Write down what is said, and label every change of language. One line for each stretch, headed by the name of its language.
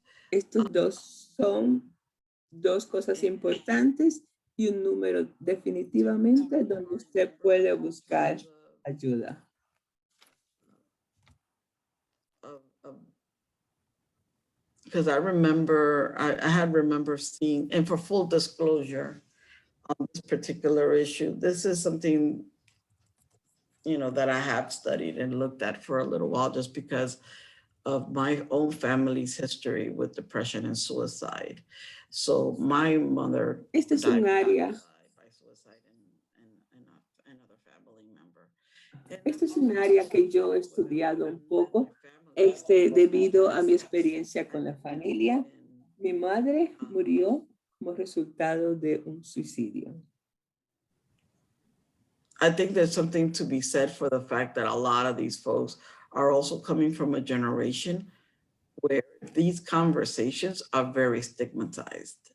Spanish: Estos dos son dos cosas importantes y un número definitivamente donde usted puede buscar ayuda.
English: Because I remember seeing, and for full disclosure on this particular issue, this is something, that I have studied and looked at for a little while, just because of my own family's history with depression and suicide. So my mother
Spanish: Este es un área,
English: by suicide and another family member.
Spanish: este es un área que yo he estudiado un poco, debido a mi experiencia con la familia. Mi madre murió como resultado de un suicidio.
English: I think there's something to be said for the fact that a lot of these folks are also coming from a generation where these conversations are very stigmatized.